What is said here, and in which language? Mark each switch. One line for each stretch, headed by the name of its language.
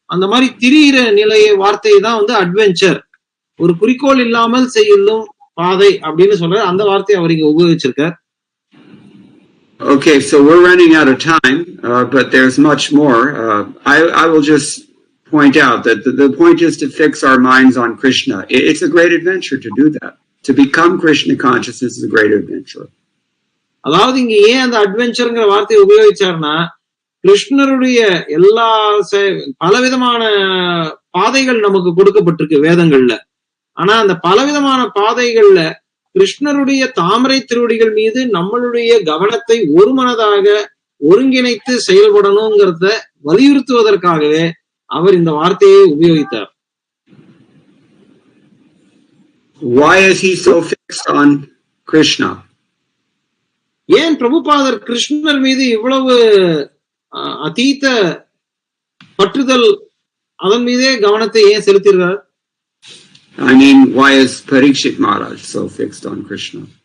Tamil: அந்த மாதிரி திரியிற நிலையை வார்த்தையை தான் வந்து அட்வென்ச்சர், ஒரு குறிக்கோள் இல்லாமல் செய்யும் பாதை அப்படின்னு சொல்ற அந்த வார்த்தையை அவர் இங்க உபயோகிச்சிருக்கார்.
English: Okay, so we're running out of time, but there's much more. I will just point out that the point is to fix our minds on Krishna. It's a great adventure to do that. To become Krishna consciousness is a great adventure.
Tamil: அதாவது இங்க ஏன் அந்த அட்வென்ச்சர்ங்கிற வார்த்தையை உபயோகிச்சார்னா, கிருஷ்ணருடைய எல்லா பலவிதமான பாதைகள் நமக்கு கொடுக்கப்பட்டிருக்கு வேதங்கள்ல. ஆனா அந்த பலவிதமான பாதைகள்ல கிருஷ்ணருடைய தாமரை திருவடிகள் மீது நம்மளுடைய கவனத்தை ஒருமனதாக ஒருங்கிணைத்து செயல்படணுங்கிறத வலியுறுத்துவதற்காகவே அவர் இந்த வார்த்தையை உபயோகித்தார்.
English: Why is he so fixed on Krishna?
Tamil: ஏன் பிரபுபாதர் கிருஷ்ணர் மீது இவ்வளவு அதீத பற்றுதல், அதன் மீதே கவனத்தை ஏன் செலுத்தினார்?
English: I mean, why is Parikshit Maharaj so fixed on Krishna?